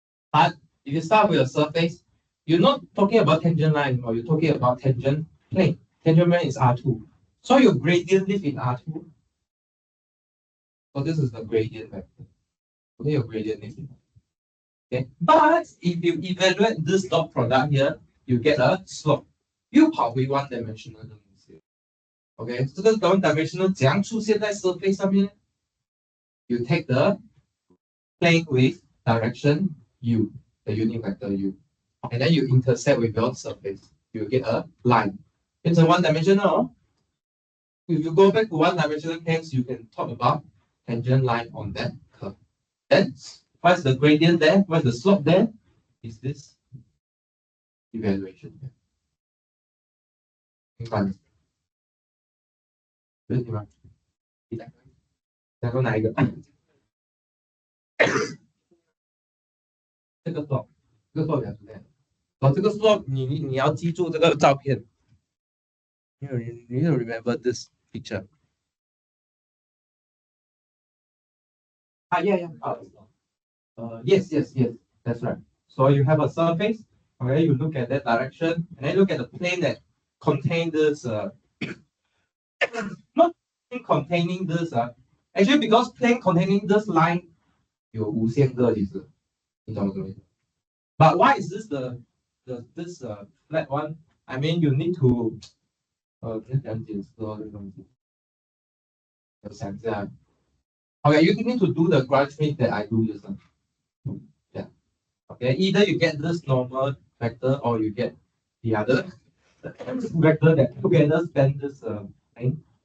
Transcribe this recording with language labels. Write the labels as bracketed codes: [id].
[en] But if you start with a surface, you're not talking about tangent line, or you're talking about tangent plane. Tangent plane is R2. So your gradient lives in R2. So this is the gradient vector. Okay, your gradient lives in R2. Okay, but if you evaluate this dot product here, you get a slope. [zh] 又跑回 one dimensional 的东西。 [en] Okay， [zh] 这个 one dimensional 怎样出现在 surface 上面 [en] ？You take the plane with direction u, the unit vector u, and then you intersect with your surface. You get a line. It's a one dimensional. If you go back to one dimensional case, you can talk about tangent line on that curve. Then what's the gradient there? What's the slope there? Is this evaluation here. [zh] 明白吗？有问题吗？想说哪一个？这个 slope， 这个 slope 讲出来。哦，这个 slope 你要记住这个照片。 [en] You need to remember this picture. Yeah. Yes. That's right. So you have a surface. Okay, you look at that direction, and then look at the plane that contain this. Not containing this. Actually, because plane containing this line, [zh] 有无限个其实，你懂我什么意思？ [en] But why is this this flat one? I mean, you need to [zh] 讲解释哦这个东西。我想一下。 [en] Okay, you need to do the graph that I do just now. Yeah. Okay, either you get this normal vector or you get the other vector that together span this line.